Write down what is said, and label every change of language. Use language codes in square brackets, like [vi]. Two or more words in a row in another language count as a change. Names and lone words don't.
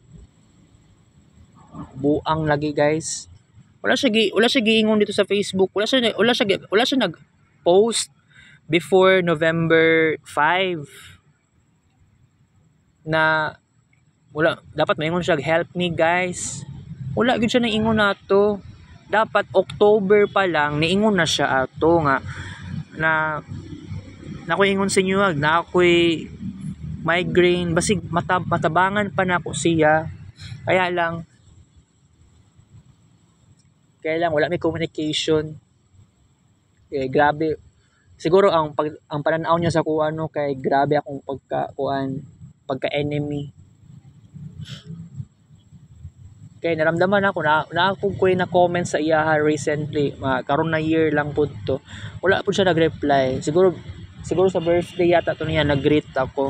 [ceb] Buang lagi guys. Wala siya giingon dito sa Facebook. Wala siya nag-post before November 5 na wala dapat maingon siya [en] help me guys. [ceb] Wala gyud siya nang ingon nato. Dapat October pa lang niingon na siya ato nga na ko ingon sa inyo na ako'y migraine basig matabangan pa na ako siya. Kaya lang wala may communication. Grabe. Siguro ang pananaw niya sa kuan kay grabe akong pagka-enemy. Kaya naramdaman ako na ako na comment sa iya recently, karon na year lang pud to. Wala pud siya nag-reply. Siguro sa birthday yata to niya nag-greet ako.